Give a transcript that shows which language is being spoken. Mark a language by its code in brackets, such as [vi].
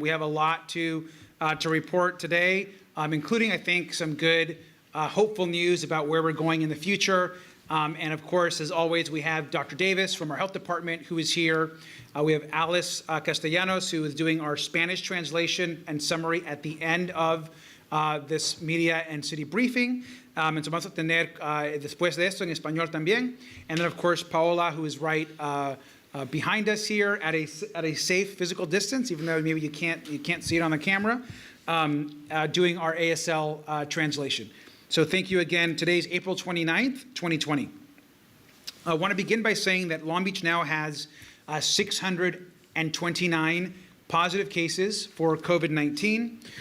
[en] We have a lot to report today, including, I think, some good, hopeful news about where we're going in the future. And of course, as always, we have Dr. Davis from our health department who is here. We have Alice Castellanos, who is doing our Spanish translation and summary at the end of this media and city briefing. [es] Entonces vamos a tener después de esto en español también. [en] And then, of course, Paola, who is right behind us here at a safe physical distance, even though maybe you can't see it on the camera, doing our ASL translation. So thank you again. Today's April 29th, 2020. I want to begin by saying that Long Beach now has 629 positive cases for COVID-19.